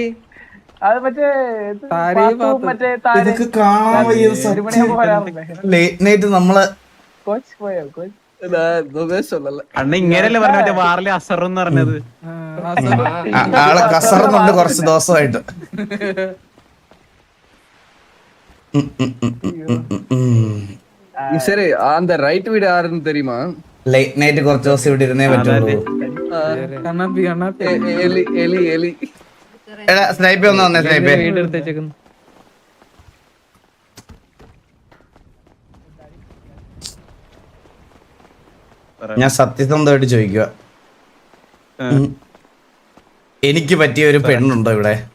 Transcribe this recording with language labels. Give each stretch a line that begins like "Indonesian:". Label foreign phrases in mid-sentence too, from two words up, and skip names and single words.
Malayalam: അത് മറ്റേ മറ്റേ ഇതൊക്കെ കാണാൻ വയ്യ സത്യം. ലേറ്റ് നൈറ്റ് നമ്മള് കോച്ച് പോയോ കോച്ച് അണ്ണ ഇങ്ങനെയല്ലേ പറഞ്ഞ മറ്റേ വാറിലെ അസർ എന്ന് പറഞ്ഞത്. ആള് കസറുന്നുണ്ട് കുറച്ച് ദിവസമായിട്ട്.
Tamil: சரி அந்த ரைட் வீடு யாருன்னு தெரியுமா?
Malayalam: ലേറ്റ് നൈറ്റ് കുറച്ച് ദിവസം ഇവിടെ ഇരുന്നേ പറ്റുള്ളൂ. കണ്ണാപ്പി കണ്ണാപ്പി എലി എലി എലി എടാ സ്നൈപ്പേ ഒന്ന് വന്നേ, സ്നൈപ്പേ. വീട് എടുത്ത് വെച്ചേക്കുന്നു. ഞാൻ സത്യസന്ധമായിട്ട് ചോദിക്കുക, എനിക്ക് പറ്റിയ ഒരു പെണ്ണുണ്ടോ ഇവിടെ?